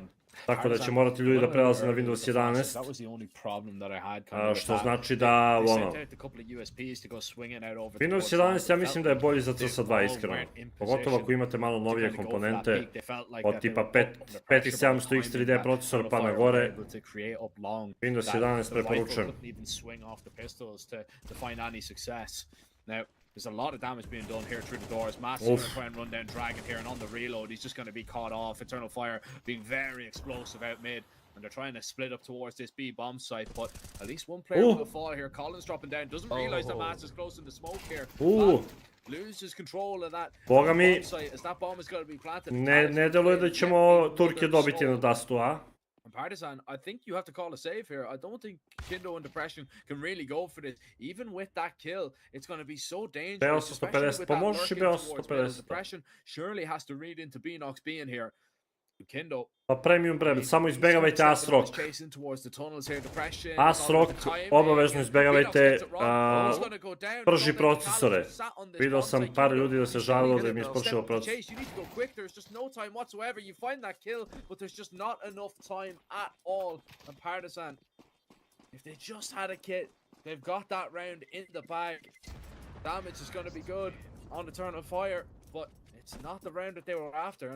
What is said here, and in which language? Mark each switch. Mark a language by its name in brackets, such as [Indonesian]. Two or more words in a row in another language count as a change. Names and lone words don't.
[Serbian] Tako da će morati ljudi da prelaze na Windows 11, što znači da, ono, Windows 11 ja mislim da je bolji za CS2, iskreno. Pogotovo ako imate malo novije komponente, od tipa 5700 X3D procesor pa na gore, Windows 11 preporučujem. [English] There's a lot of damage being done here through the doors. Massive try and run down Dragon here, and on the reload, he's just going to be caught off. Eternal Fire being very explosive out mid, and they're trying to split up towards this B bomb site, but at least one player will fall here. Collins dropping down, doesn't realize that Mass is close in the smoke here. Loses control of that bomb site as that bomb is going to be planted. [Serbian] Ne deluje da ćemo Turke dobiti na Dustu, a? [English] Partizan, I think you have to call a save here. I don't think Kindo and Depression can really go for this. Even with that kill, it's going to be so dangerous, especially with that lurking towards middle. Depression surely has to read into Beanox being here. Kindo. [Serbian] Pa [English] premium brand, [Serbian] samo izbjegavajte Asrock. Asrock, obavezno izbjegavajte prži procesore. Vidio sam par ljudi da se žalilo da im je ispočeo procesor. [English] If they just had a kit, they've got that round in the bag. Damage is going to be good on Eternal Fire, but it's not the round that they were after.